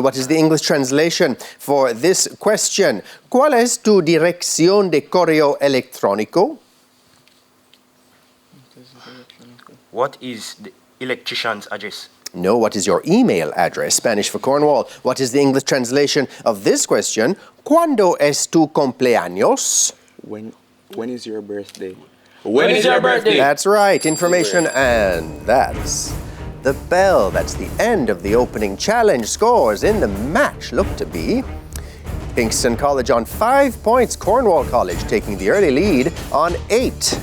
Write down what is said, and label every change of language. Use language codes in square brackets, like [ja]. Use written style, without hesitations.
[en] What is the English translation for this question? [es] ¿Cuál es tu dirección de correo electrónico? [en] What is the electrician's address? No, what is your email address? Spanish for Cornwall. What is the English translation of this question? [es] ¿Cuándo es tu cumpleaños? [en] When is your birthday? When is your birthday? That's right, information, and that's the bell. That's the end of the opening challenge. Scores in the match look to be Kingston College on 5 points, Cornwall College taking the early lead on 8.